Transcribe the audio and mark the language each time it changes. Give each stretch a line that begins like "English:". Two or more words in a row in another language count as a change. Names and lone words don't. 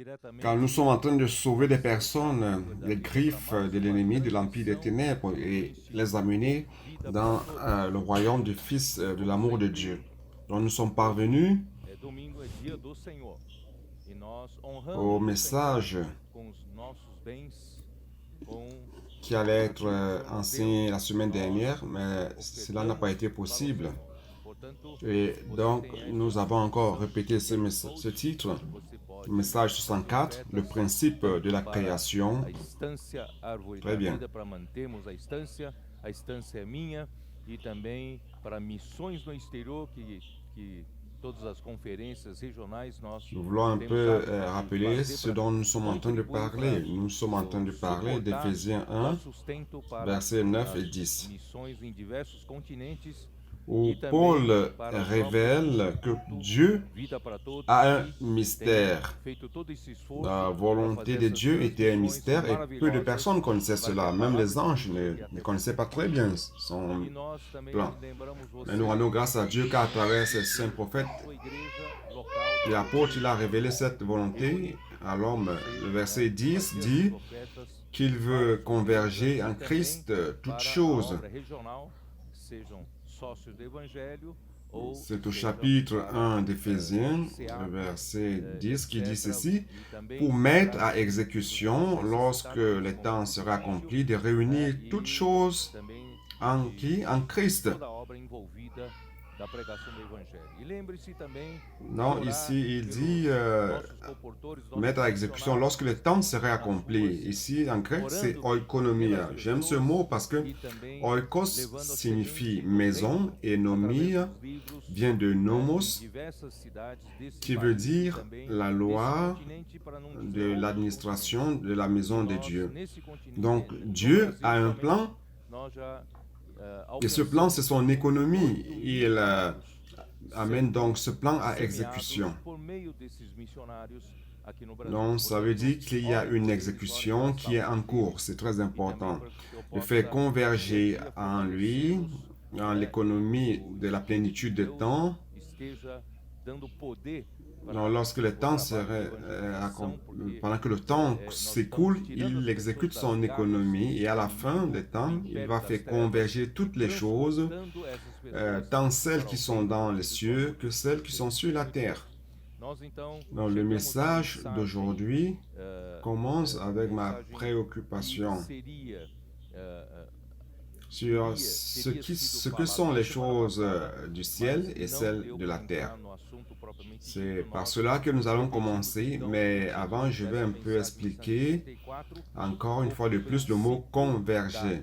French: Car nous sommes en train de sauver des personnes des griffes de l'ennemi, de l'empire des ténèbres, et les amener dans le royaume du Fils de l'amour de Dieu. Donc nous sommes parvenus
Portuguese: Domingo é dia do Senhor e nós
French: au
Portuguese: honramos o Senhor
French: message
Portuguese: com os nossos bens, com
French: qui allait
Portuguese: aquilo
French: être
Portuguese: que o Senhor nos
French: enseigné
Portuguese: deu.
French: la semaine
Portuguese: Nós
French: dernière, mais cela n'a pas
Portuguese: ofertamos
French: été
Portuguese: para o
French: possible.
Portuguese: Senhor. Portanto,
French: Et
Portuguese: você
French: donc,
Portuguese: tem aí
French: nous
Portuguese: na
French: avons encore
Portuguese: descrição
French: répété
Portuguese: do
French: ce
Portuguese: post,
French: titre,
Portuguese: você
French: le
Portuguese: pode
French: message
Portuguese: fazer
French: 64, le
Portuguese: ofertas
French: principe de
Portuguese: tanto
French: la
Portuguese: para
French: création.
Portuguese: a estância Árvore
French: Très
Portuguese: da
French: bien.
Portuguese: Vida, para mantermos a estância é minha, e também para missões no exterior, que todas as conferências regionais nós
French: Nous voulons un
Portuguese: temos
French: peu
Portuguese: hábito de
French: rappeler
Portuguese: fazer
French: ce
Portuguese: para
French: dont nous sommes en train de
Portuguese: contribuir para
French: parler. Nous sommes en train de parler
Portuguese: suportar,
French: d'Éphésiens
Portuguese: dar
French: 1,
Portuguese: sustento para
French: versets 9 et
Portuguese: as
French: 10,
Portuguese: missões em diversos continentes
French: où
Portuguese: e também
French: Paul
Portuguese: para o próprio
French: révèle que
Portuguese: Instituto
French: Dieu
Portuguese: Vida para Todos,
French: a un
Portuguese: que tem
French: mystère.
Portuguese: feito todo esse
French: La
Portuguese: esforço para
French: volonté
Portuguese: fazer
French: de
Portuguese: essas
French: Dieu était un
Portuguese: transmissões
French: mystère et peu de
Portuguese: maravilhosas,
French: personnes connaissaient
Portuguese: para que a
French: cela. Même
Portuguese: palavra
French: les
Portuguese: de
French: anges
Portuguese: Deus chegue
French: ne
Portuguese: até
French: connaissaient pas
Portuguese: você.
French: très bien son
Portuguese: E nós também
French: plan.
Portuguese: lembramos
French: Mais nous
Portuguese: você,
French: rendons grâce à Dieu qu'à travers ses saints prophètes
Portuguese: sua igreja local
French: et
Portuguese: da
French: apôtres, il a
Portuguese: Bolívia,
French: révélé cette volonté à l'homme. Le verset 10
Portuguese: fazer
French: dit
Portuguese: essas ofertas
French: qu'il
Portuguese: para
French: veut
Portuguese: as igrejas
French: converger en
Portuguese: e também
French: Christ toutes
Portuguese: para a
French: choses.
Portuguese: obra regional, sejam sócios do Evangelho ou
French: C'est au
Portuguese: sejam
French: chapitre
Portuguese: para
French: 1 d'Éphésiens,
Portuguese: SEAP,
French: verset 10, qui dit
Portuguese: etc.
French: ceci,
Portuguese: E também
French: pour mettre
Portuguese: para
French: à exécution, lorsque les temps seraient accomplis, de réunir toutes
Portuguese: e
French: choses
Portuguese: também
French: en qui? En Christ.
Portuguese: toda a obra envolvida da pregação do Evangelho. E lembre-se também de
French: Non,
Portuguese: orar
French: ici il
Portuguese: pelos
French: dit
Portuguese: nossos comportores, nossos
French: mettre à exécution
Portuguese: missionários
French: lorsque le temps serait
Portuguese: nas
French: accompli.
Portuguese: ruas,
French: Ici en grec c'est
Portuguese: orando
French: oikonomia.
Portuguese: pelas
French: J'aime ce
Portuguese: pessoas
French: mot parce que
Portuguese: e também
French: oikos
Portuguese: levando a
French: signifie
Portuguese: semente do
French: maison
Portuguese: reino
French: et
Portuguese: através
French: nomia
Portuguese: dos livros
French: vient de
Portuguese: em
French: nomos
Portuguese: diversas cidades desse
French: qui veut
Portuguese: país e
French: dire
Portuguese: também
French: la
Portuguese: desse
French: loi
Portuguese: continente, para não
French: de
Portuguese: dizer outros
French: l'administration
Portuguese: continentes.
French: de la
Portuguese: E
French: maison de
Portuguese: nós,
French: Dieu.
Portuguese: nesse continente,
French: Donc
Portuguese: no
French: Dieu
Portuguese: Brasil
French: a un
Portuguese: somente,
French: plan
Portuguese: nós já
French: et ce plan c'est son économie.
Portuguese: 8
French: Il
Portuguese: missionários
French: amène donc ce plan à
Portuguese: semeados
French: exécution.
Portuguese: por meio desses missionários aqui no Brasil.
French: Donc ça veut dire qu'il y a
Portuguese: Ore
French: une
Portuguese: por eles, ore
French: exécution
Portuguese: pela
French: qui est en
Portuguese: saúde
French: cours.
Portuguese: deles,
French: C'est très
Portuguese: e também
French: important.
Portuguese: para que eu
French: De
Portuguese: possa
French: faire
Portuguese: dia a
French: converger
Portuguese: dia
French: en lui,
Portuguese: fortalecê-los,
French: dans l'économie
Portuguese: e
French: de la
Portuguese: o Espírito de
French: plénitude de
Portuguese: Deus
French: temps.
Portuguese: esteja dando poder
French: Donc, lorsque le
Portuguese: o
French: temps
Portuguese: trabalho de
French: serait,
Portuguese: evangelização, porque
French: pendant que le temps
Portuguese: nós
French: s'écoule,
Portuguese: estamos tirando
French: il
Portuguese: as
French: exécute
Portuguese: pessoas
French: son
Portuguese: das garras
French: économie et à la
Portuguese: do
French: fin
Portuguese: inimigo,
French: des temps,
Portuguese: do
French: il
Portuguese: império
French: va
Portuguese: das
French: faire
Portuguese: trevas,
French: converger toutes les choses,
Portuguese: transportando essas pessoas
French: tant celles
Portuguese: para
French: qui
Portuguese: o
French: sont
Portuguese: reino
French: dans
Portuguese: do
French: les
Portuguese: Espírito
French: cieux
Portuguese: Amor
French: que
Portuguese: de
French: celles qui
Portuguese: Deus.
French: sont sur la terre.
Portuguese: Nós então
French: Donc, le
Portuguese: chegamos à
French: message
Portuguese: mensagem,
French: d'aujourd'hui commence avec ma
Portuguese: mensagem
French: préoccupation
Portuguese: que seria
French: sur ce que sont les choses du ciel et celles de la terre. C'est par cela que nous allons commencer, mais avant, je vais un peu expliquer encore une fois de plus le mot converger.